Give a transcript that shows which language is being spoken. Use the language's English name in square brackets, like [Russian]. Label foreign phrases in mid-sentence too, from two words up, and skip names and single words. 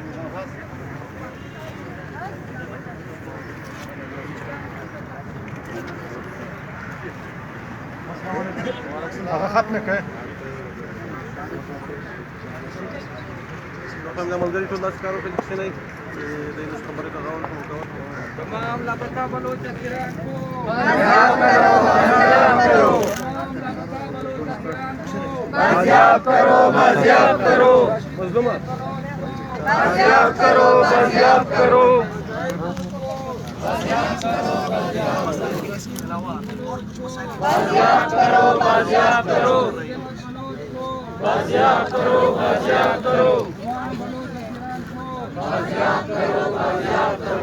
[Pashto] هغه ختمه کړه. په ملګری ټول داسې کارو کوي چې نه د دې خبرې کاغذ کوو. [Urdu] تمام لاپتہ بلوچ اسیران کو بازیاب کرو بازیاب کرو مظلومه بازیاب کرو بازیاب کرو بازیاب کرو بازیاب کرو بازیاب کرو بازیاب کرو بازیاب کرو بازیاب کرو بازیاب کرو.